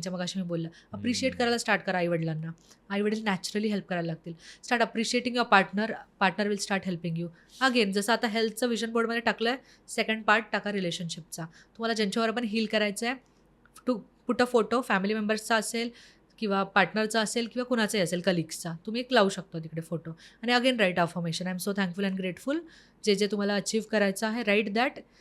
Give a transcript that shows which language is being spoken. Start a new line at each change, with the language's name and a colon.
Marathi: जे मग मी बोललं, अप्रिशिएट करायला स्टार्ट करा आईवडिलांना. आईवडील नॅचरली हेल्प करायला लागतील.
English: Start appreciating your partner. Partner will start helping you.
Marathi: Again जसं आता हेल्थचं विजन बोर्डमध्ये टाकलं आहे, सेकंड पार्ट टाका रिलेशनशिपचा. तुम्हाला ज्यांच्यावर पण हील करायचं आहे,
English: to put a photo,
Marathi: family मेंबर्सचा असेल किंवा पार्टनरचा असेल किंवा कुणाचाही असेल, कलिग्सचा, तुम्ही एक लावू शकतो तिकडे फोटो.
English: आणि again right affirmation, I am so thankful and grateful.
Marathi: जे तुम्हाला अचीव्ह करायचं आहे,
English: Right that.